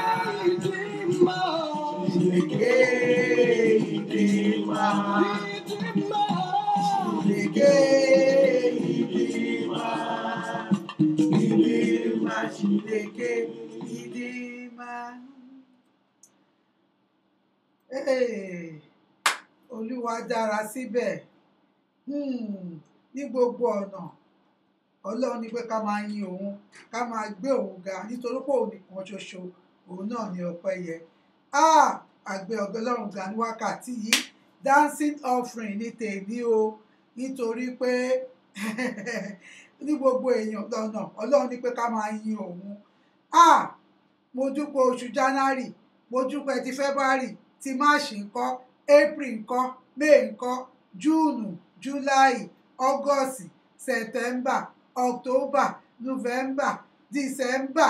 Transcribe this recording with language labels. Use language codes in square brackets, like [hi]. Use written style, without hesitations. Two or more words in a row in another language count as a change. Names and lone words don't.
[ig] Chineke idima. Chineke idima. Idima Chineke idima. [yo] Olúwa dára síbẹ̀ ní gbogbo ọ̀nà. Ọlọ́run ní pé ká máa yin òun, ká máa gbé òun ga nítorí pé òun nìkan ṣoṣo, òun náà ni ọpẹ́ yẹ. Àgbẹ̀ Ọlọ́run ga ní wákàtí yìí. [en] Dancing offering [yo] ní tèmi o, nítorí pé ní gbogbo èèyàn lọ́nà Ọlọ́run ní pé ká máa yin òun. Mo dúpẹ́ oṣù January, mo dúpẹ́ ti February, ti March ńkọ́, April ńkọ́, May ńkọ́, June, July, August, September, October, November, December.